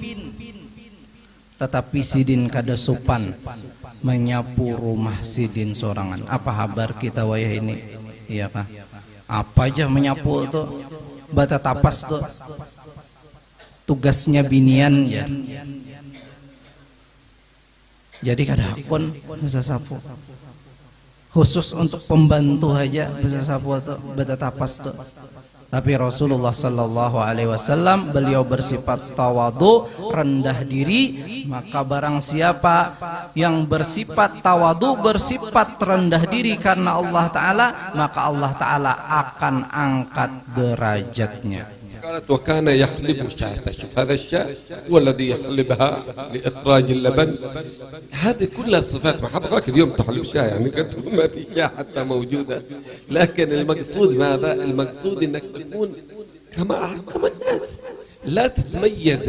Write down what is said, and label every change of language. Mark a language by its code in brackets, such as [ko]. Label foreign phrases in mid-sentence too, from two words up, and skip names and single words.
[bjn] Tetapi Sidin kada sopan menyapu rumah Sidin sorangan. Apa kabar kita wayah ini? Iya Pak. Apa aja menyapu tuh, bata tapas tuh. Tugasnya binian ya. Jadi kada akun bisa sapu. Khusus untuk pembantu aja bisa sapu tuh, bata tapas tuh. Tapi Rasulullah [ar] sallallahu alaihi wasallam [bjn] beliau bersifat tawadu, rendah diri. Maka barang siapa yang bersifat tawadu, bersifat rendah diri karena Allah Ta'ala, maka Allah Ta'ala akan angkat derajatnya. [ar] قالت وكان يحلب شاة. شوف هذا الشاة هو الذي يحلبها لإخراج اللبن. هذه كلها صفات محبة. اليوم تحلب شاة يعني قد تكون ما في شاة حتى موجودة، لكن المقصود ماذا؟ المقصود انك تكون كما الناس، لا تتميز.